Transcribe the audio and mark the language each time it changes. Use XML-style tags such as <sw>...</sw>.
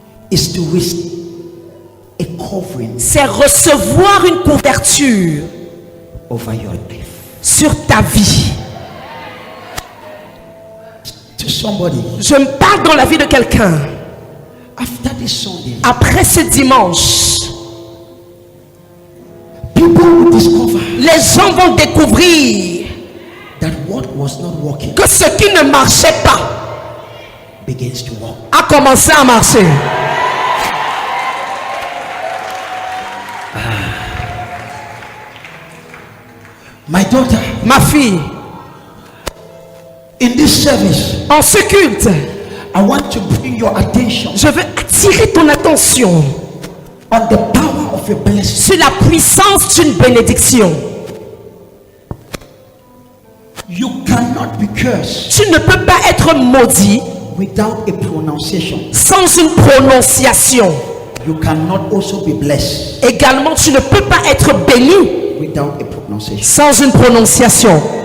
<en>is to receive a covering</en> <fr>c'est recevoir une couverture</fr> <en>over your life.</en> <fr>sur ta vie.</fr> <en>To somebody,</en> <fr>Je me parle dans la vie de quelqu'un.</fr> <en>after this Sunday,</en> <fr>Après ce dimanche,</fr> <en>people will discover</en> <fr>les gens vont découvrir</fr> <en>that what was not working</en> <fr>que ce qui ne marchait pas</fr> <en>begins to work.</en> <fr>a commencé à marcher.</fr> <en>My daughter,</en> <fr>Ma fille,</fr> <en>in this service,</en> <fr>en ce culte,</fr> <en>I want to bring your attention</en> <fr>je veux attirer ton attention</fr> <en>on the power of a blessing.</en> <fr>sur la puissance d'une bénédiction.</fr> <en>You cannot be cursed</en> <fr>Tu ne peux pas être maudit</fr> <en>without a pronunciation.</en> <fr>sans une prononciation.</fr> <en>You cannot also be blessed</en> <fr>Également, tu ne peux pas être béni</fr> <en>without a pronunciation.</en> <fr>sans une prononciation.</fr>